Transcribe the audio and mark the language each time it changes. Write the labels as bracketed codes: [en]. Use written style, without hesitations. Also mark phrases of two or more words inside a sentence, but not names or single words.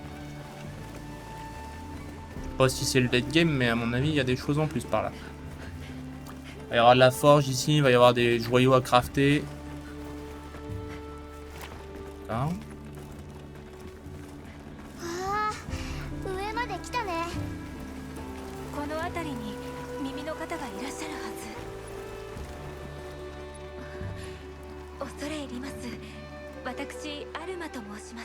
[fr] Je sais pas si c'est le [en] late game, [fr] mais à mon avis il y a des choses en plus par là. Il va y avoir de la forge ici, il va y avoir des joyaux à crafter. D'accord. [ja] 上まで来たね。この辺りに耳の方がいらっしゃるはず。恐れ入ります。私アルマと申します。